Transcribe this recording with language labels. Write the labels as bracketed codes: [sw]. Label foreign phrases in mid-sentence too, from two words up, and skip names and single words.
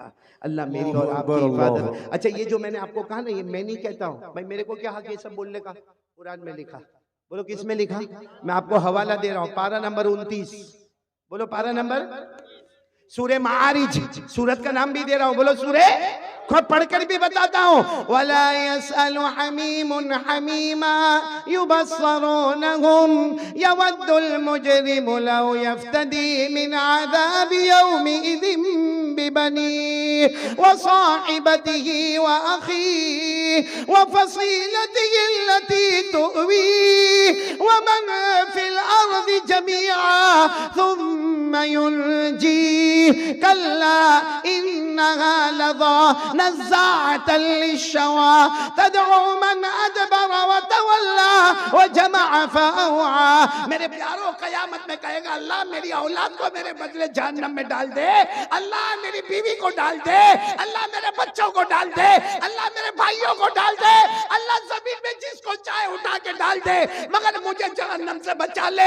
[hi] अल्लाह मेरी और आपकी हिफाजत। अच्छा, ये जो मैंने आपको कहा ना, ये मैं नहीं कहता हूँ भाई, मेरे को क्या हक ये सब बोलने का? कुरान में लिखा। बोलो किस में लिखा? मैं आपको हवाला दे रहा हूँ, पारा नंबर 29। बोलो पारा नंबर, सूरे मारिज, सूरत का नाम भी दे रहा हूँ। बोलो सूरे, खुद पढ़कर भी बताता हूँ। [ar] ولا يسأل حميم حميما يبصرونهم يود المجرم لو يفتدي من عذاب يومئذ ببنيه وصاحبته وأخيه وفصيلته التي تؤويه ومن في الأرض جميعا ثم ينجيه كلا إنها لظى نزاعة للشوى تدعو من أدبر وتولى وجمع فأوعى. [hi] मेरे प्यारो क़यामत में कहेगा अल्लाह मेरी औलाद को मेरे बदले जहन्नम में डाल दे, अल्लाह मेरी बीवी को डाल दे, अल्लाह मेरे बच्चों को डाल दे, अल्लाह मेरे भाइयों को डाल दे, अल्लाह जमीन में जिसको चाहे उठा के डाल दे, मगर मुझे जहन्नम से बचा ले।